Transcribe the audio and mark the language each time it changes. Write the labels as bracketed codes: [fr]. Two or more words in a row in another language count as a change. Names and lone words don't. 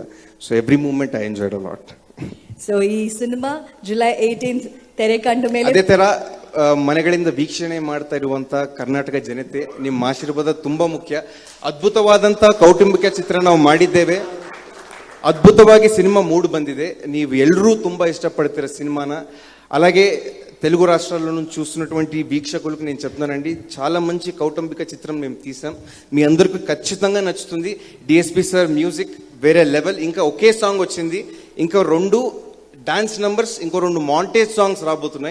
[en] so every moment I enjoyed a lot. [kn] ಸೊ ಈ ಸಿನಿಮಾ July 18th ತೆರೆ ಕಂಡ ಮೇಲೆ, ಅದೇ ತರ ಮನೆಗಳಿಂದ ವೀಕ್ಷಣೆ ಮಾಡ್ತಾ ಇರುವಂತ ಕರ್ನಾಟಕ ಜನತೆ, ನಿಮ್ಮ ಆಶೀರ್ವಾದ ತುಂಬಾ ಮುಖ್ಯ. ಅದ್ಭುತವಾದಂತ ಕೌಟುಂಬಿಕ ಚಿತ್ರ ನಾವು ಮಾಡಿದ್ದೇವೆ. ಅದ್ಭುತವಾಗಿ ಸಿನಿಮಾ ಮೂಡು ಬಂದಿದೆ. ನೀವು ಎಲ್ಲರೂ ತುಂಬಾ [te] ఇష్టపడతారు సినిమాన. అలాగే తెలుగు రాష్ట్రాల్లో నుంచి చూస్తున్నటువంటి వీక్షకులకు నేను చెప్తున్నానండి, చాలా మంచి కౌటుంబిక చిత్రం మేము తీసాం. మీ అందరికీ ఖచ్చితంగా నచ్చుతుంది. DSP సార్ మ్యూజిక్ వేరే లెవెల్. ఇంకా ఒకే సాంగ్ వచ్చింది, ఇంకా 2 [en] dance numbers, [te] ఇంకో 2 [en] montage songs [te] రాబోతున్నాయి.